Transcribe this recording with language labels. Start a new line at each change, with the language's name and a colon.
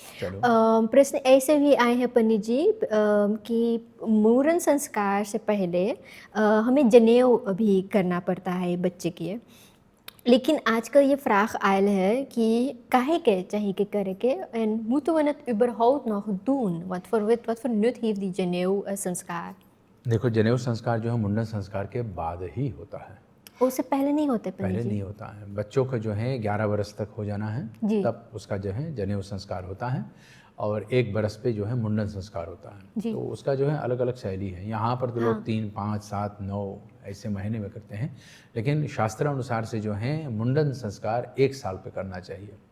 Hindi: प्रश्न ऐसे भी आए हैं पंडित जी कि मुंडन संस्कार से पहले हमें जनेऊ भी करना पड़ता है बच्चे के, लेकिन आजकल ये फ़्राख आयल है कि काहे के चाहिए के करे के
Dutch: en moeten we het überhaupt nog doen? Wat voor nut heeft die जनेऊ संस्कार?
Hindi: देखो, जनेऊ संस्कार जो है मुंडन संस्कार के बाद ही होता है, उससे पहले नहीं होते। पहले नहीं होता है। बच्चों का जो है 11 वर्ष तक हो जाना है, तब उसका जो है जनेऊ संस्कार होता है और 1 बरस पे जो है मुंडन संस्कार होता है। तो उसका जो है अलग अलग शैली है। यहाँ पर तो लोग 3, 5, 7, 9 ऐसे महीने में करते हैं, लेकिन शास्त्र अनुसार से जो है मुंडन संस्कार 1 साल पे करना चाहिए।